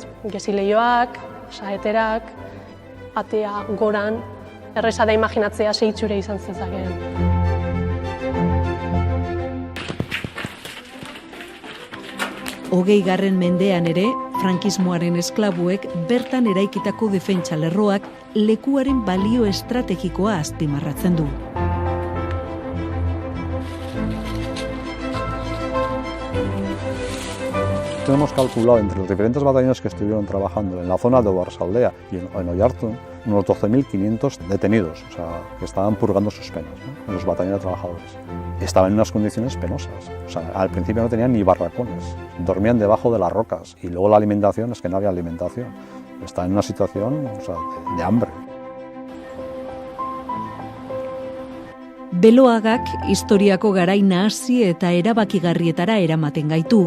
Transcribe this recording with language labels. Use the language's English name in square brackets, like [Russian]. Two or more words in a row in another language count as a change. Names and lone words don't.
[Basque] Gezileioak, saeterak, atea goran, erreza da imaginatzea seitxure izan zezakeen. Hogeigarren mendean ere, frankismoaren esklabuek bertan eraikitako defentsa lerroak lekuaren balio estrategikoa azpimarratzen du. [Spanish] Tenemos calculado entre los diferentes batallones que estuvieron trabajando en la zona de Oarsoaldea y en Oiartzun unos 12.500 detenidos, o sea, que estaban purgando sus penas, ¿no? En los batallones de trabajadores. Estaban en unas condiciones penosas, o sea, al principio no tenían ni barracones, dormían debajo de las rocas y luego la alimentación es que no había alimentación. Estaban en una situación, o sea, de hambre. [Basque] Beloagak historiako garai nahasi eta erabakigarrietara eramaten gaitu.